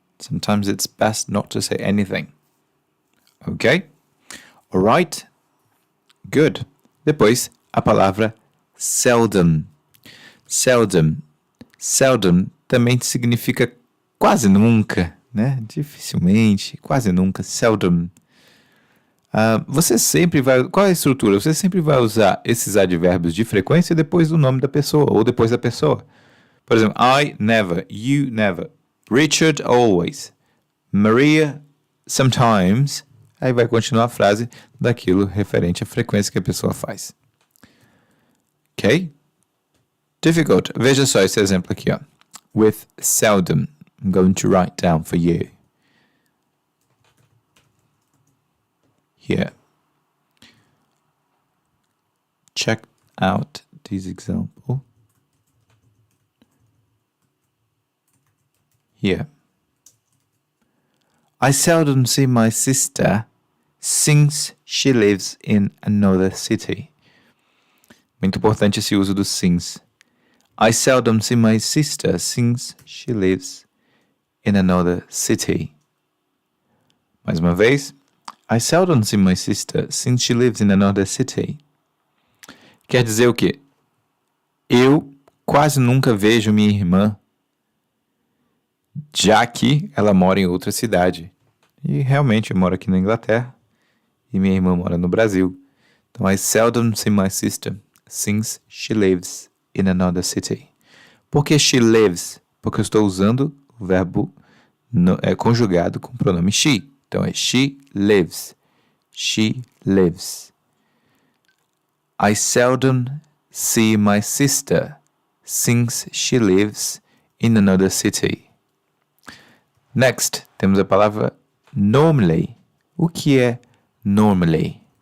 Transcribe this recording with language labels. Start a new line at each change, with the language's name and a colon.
English: Sometimes it's best not to say anything. Ok? Alright? Good.
Portuguese: Depois, a palavra seldom. Seldom. Seldom também significa quase nunca, né? Dificilmente, quase nunca. Seldom. Você sempre vai... Qual é a estrutura? Você sempre vai usar esses advérbios de frequência depois do nome da pessoa ou depois da pessoa. Por exemplo,
English: I never, you never, Richard always, Maria sometimes.
Portuguese: Aí vai continuar a frase daquilo referente à frequência que a pessoa faz. Ok? Difficult. Veja só esse exemplo aqui, ó.
English: With seldom. I'm going to write down for you. Here. Check out this example. Here. I seldom see my sister since she lives in another city.
Portuguese: Muito importante esse uso do since.
English: I seldom see my sister since she lives in another city.
Portuguese: Mais uma vez.
English: I seldom see my sister since she lives in another city.
Portuguese: Quer dizer o quê? Eu quase nunca vejo minha irmã, já que ela mora em outra cidade. E realmente eu moro aqui na Inglaterra e minha irmã mora no Brasil. Então,
English: I seldom see my sister since she lives in another city.
Portuguese: Por que she lives? Porque eu estou usando o verbo conjugado com o pronome she. Então, é
English: she lives. She lives. I seldom see my sister since she lives in another city.
Portuguese: Next, temos a palavra normally. O que é normally?